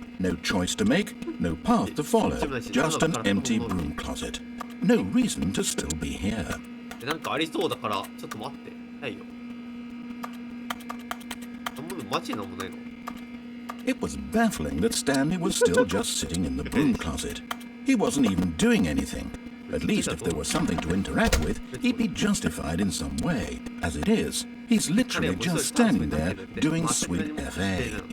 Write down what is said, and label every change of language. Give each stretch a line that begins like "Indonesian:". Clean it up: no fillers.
English: No choice to make, no path to follow, just an empty broom closet. No reason to still be here.
Japanese: なんかありそうだから、ちょっと待って。ないよ。なんもマジなんもないの。
English: It was baffling that Stanley was still just sitting in the broom closet. He wasn't even doing anything. At least if there was something to interact with, he'd be justified in some way. As it is, he's literally just standing there doing sweet FA.